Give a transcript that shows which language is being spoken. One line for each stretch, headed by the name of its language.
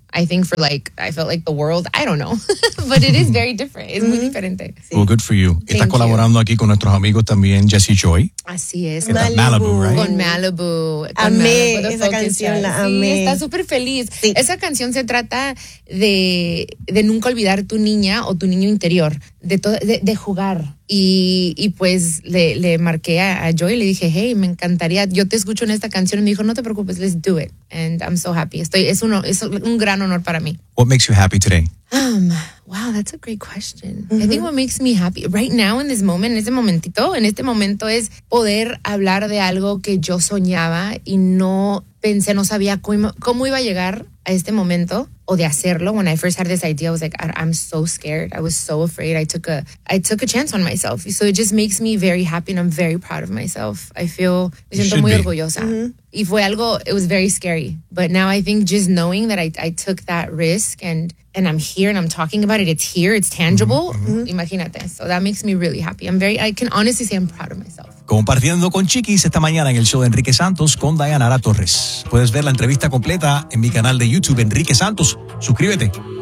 English: I think for like, I felt like the world, I don't know. But it is very different.
Spanish: Es muy diferente.
English: Sí. Well, good for you. Thank
Spanish: Estás
English: you.
Spanish: Colaborando aquí con nuestros amigos también, Jesse Joy. Así es.
English: Malibu, right?
Spanish: Con Malibu. Amé esa canción, la amé. Sí, está súper feliz. Sí. Esa canción se trata de nunca olvidar tu niña o tu niño interior, de jugar. Y pues le marqué a Joy y le dije, hey, me encantaría, yo te escucho en esta canción. Y me dijo, no te preocupes,
English: let's do it. And I'm so happy.
Spanish: Es un gran honor para mí.
English: What makes you happy today? Wow, that's a great question. I think what makes me happy right now in this moment,
Spanish: en este momento es poder hablar de algo que yo soñaba y no pensé, no sabía cómo iba a llegar a este momento o de hacerlo.
English: When I first had this idea, I was like, I'm so scared. I was so afraid. I took a chance on myself. So it just makes me very happy and I'm very proud of myself.
Spanish: Me siento muy orgullosa.
English: Mm-hmm.
Spanish: Y fue algo,
English: it was very scary. But now I think just knowing that I took that risk and I'm here and I'm talking about it, it's here, it's tangible. Mm-hmm.
Spanish: Imagínate.
English: So that makes me really happy. I can honestly say I'm proud of myself.
Spanish: Compartiendo con Chiquis esta mañana en el show de Enrique Santos con Dayanara Torres. Puedes ver la entrevista completa en mi canal de YouTube, Enrique Santos. Suscríbete.